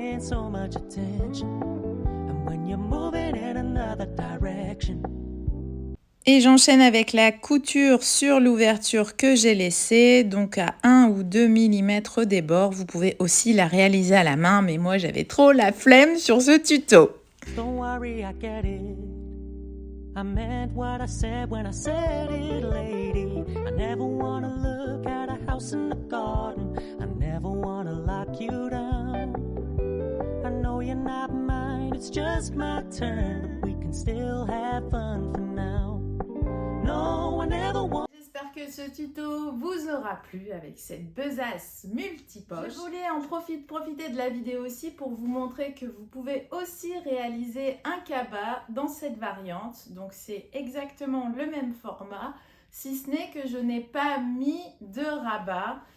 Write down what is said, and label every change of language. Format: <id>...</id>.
<en>So much attention and when you're moving in another direction.</en> <fr>Et j'enchaîne avec la couture sur l'ouverture que j'ai laissée, donc à 1 ou 2 mm des bords. Vous pouvez aussi la réaliser à la main, mais moi j'avais trop la flemme sur ce tuto.</fr> <en>Don't worry, I get it. I meant what I said when I said it, lady. I never wanna look at a house in the garden. I never wanna lock you down. I know you're not mine, it's just my turn. But we can still have fun for now. No, I never want.</en> <fr>J'espère que ce tuto vous aura plu avec cette besace multipoche. Je voulais en profiter de la vidéo aussi pour vous montrer que vous pouvez aussi réaliser un cabas dans cette variante. Donc c'est exactement le même format, si ce n'est que je n'ai pas mis de rabat.</fr>